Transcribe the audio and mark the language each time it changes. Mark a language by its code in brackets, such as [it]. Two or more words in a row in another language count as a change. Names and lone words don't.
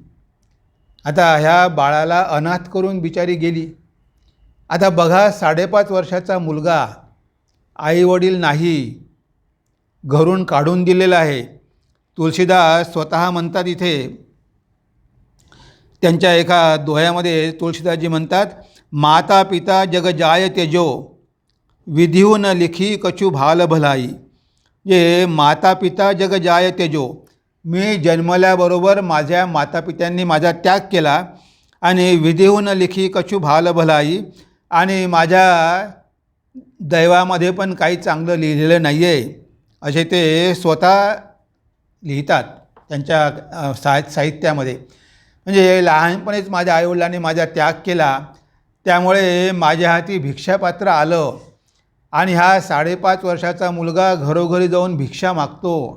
[mr] आता ह्या बाळाला अनाथ करून बिचारी गेली. आता बघा, 5.5 वर्षाचा मुलगा, आईवडील नाही, घरून काढून दिलेला आहे. तुलसीदास स्वतः म्हणतात, इथे त्यांच्या एका दोह्यामध्ये तुलसीदासजी म्हणतात, [awa] माता पिता जग जाय तेजो विधिहून लिखी कछु भाल भलाई. जे माता पिता जग जाय तेजो, [mr] मी जन्मल्याबरोबर माझ्या मातापित्यांनी माझा त्याग केला आणि [awa] विधिहून लिखी कछु भाल भलाई, [mr] आणि माझ्या दैवामध्ये पण काही चांगलं लिहिलेलं नाही आहे, असे ते स्वतः लिहितात त्यांच्या साहित्यामध्ये. म्हणजे लहानपणीच माझ्या आईवडिलांनी माझा त्याग केला, त्यामुळे माझ्या हाती भिक्षापात्र आलं आणि हा 5.5 वर्षाचा मुलगा घरोघरी जाऊन भिक्षा मागतो.